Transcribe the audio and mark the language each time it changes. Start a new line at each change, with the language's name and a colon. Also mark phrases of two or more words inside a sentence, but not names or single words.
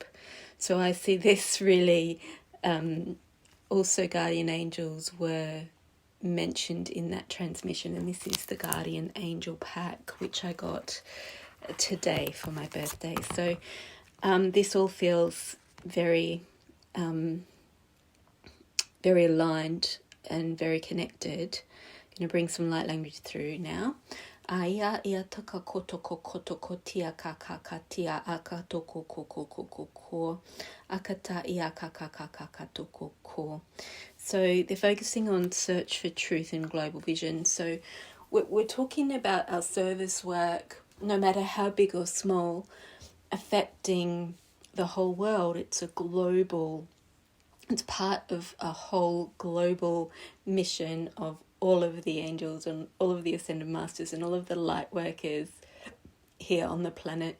English: So I see this really, also guardian angels were mentioned in that transmission, and this is the guardian angel pack which I got today for my birthday. So this all feels very very aligned and very connected. I'm going to bring some light language through now. Aya ia taka koto koto kotia kaka tia akato koko koko ko akata ia kaka kato ko. So they're focusing on search for truth and global vision. So we're talking about our service work, no matter how big or small, affecting the whole world. It's part of a whole global mission of all of the angels and all of the ascended masters and all of the light workers here on the planet.